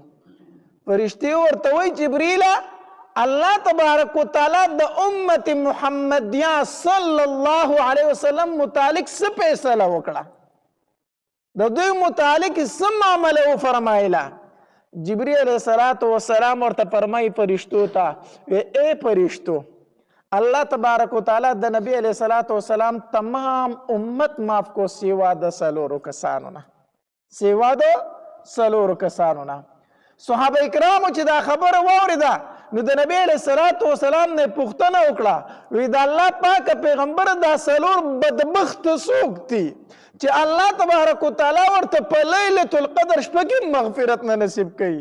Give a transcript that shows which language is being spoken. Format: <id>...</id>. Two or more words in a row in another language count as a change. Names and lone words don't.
<ps>فرشتي ورته وی جبریله</ps> <ar>الله تبارک وتعالی</ar> <ps>د امت محمدیه</ps> <ar>صلی الله علیه وسلم</ar> <ps>متعلق څه فیصله وکړه، د دوی متعلق څه معامله وفرمایله. جبریل</ps> <ar>علیہ الصلوۃ والسلام</ar> <ps>ورته فرمایي فرشتو ته اے فرشتو</ps> <ar>الله تبارک وتعالی</ar> <ps>د نبی</ps> <ar>علیہ الصلوۃ والسلام</ar> <ps>تمام امت معاف کو سیوا د 4 کسانو نه، سیوا د 4 کسانو نه. صحابه کرامو چې دا خبره واورېده نو د نبی</ps> <ar>علیہ الصلوۃ والسلام</ar> <ps>نه پوښتنه وکړه وی د الله پاک پیغمبر دا 4 بدبخت څوک دي چې</ps> <ar>الله تبارک وتعالی</ar> <ps>ورته په</ps> <ar>لیلة القدر</ar> <ps>شپه کې مغفرت نه نصیب کوي؟</ps>